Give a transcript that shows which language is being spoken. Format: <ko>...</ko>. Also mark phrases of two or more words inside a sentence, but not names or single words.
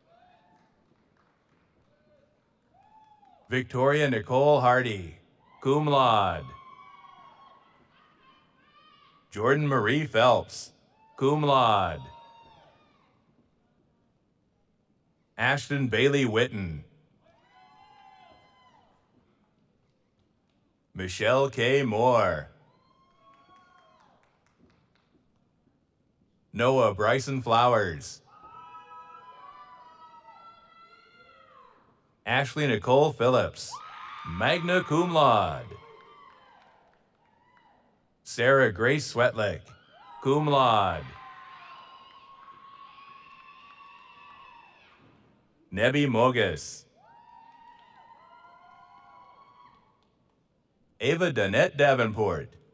<en>Victoria Nicole Hardy,</en> <la>cum laude.</la> <en>Jordan Marie Phelps,</en> <la>cum laude.</la> <en>Ashton Bailey Witten. Michelle K. Moore. Noah Bryson Flowers. Ashley Nicole Phillips,</en> <la>magna cum laude.</la> <en>Sarah Grace Swetlick,</en> <la>cum laude.</la> <en>Nebi Mogus. Ava Danette Davenport.</en>